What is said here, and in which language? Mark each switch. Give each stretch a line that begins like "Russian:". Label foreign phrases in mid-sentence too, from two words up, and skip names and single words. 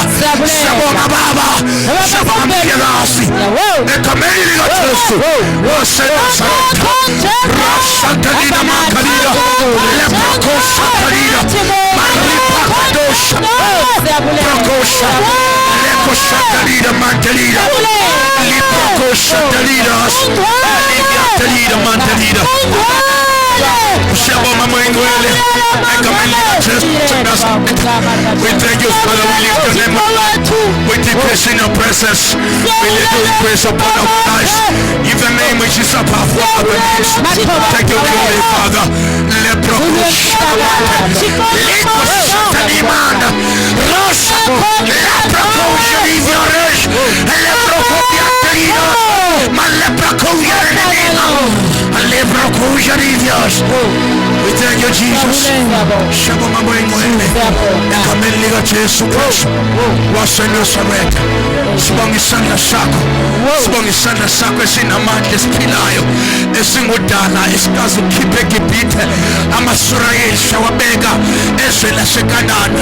English: Saboma Baba, Saboma Mirasi, Ekameli Latesu, Wasenazareta, Rasantalina Makalida, Leprako Satalida, Maripakadosha, Prokosha, Shatalida Mantalida, Liproko Shatalidas, Ligatalida Mantalida, Shabo Mamoinguele, we thank you, Father. We lift your name up. We decrease in your presence. We let you increase upon our lives. In the name which is above all other names. Thank you, glory, Father. Leproko Shatalimanda, Rosa, Leproko Shaliviaresh, Leproko Yatalida, Maleproko Yaranina, Leproko Shalivias. We thank you, Jesus. Shabo Mamoinguele, Ekameliga Jesu Kristu, waseNazareta.
Zulu: Sibonga isandla sakho, sibonga isandla sakho esinamandla esiphilayo, esingudala esikazi ukhiphe eGibhithe, amaSurayeli shawabeka ezwe laseKanani.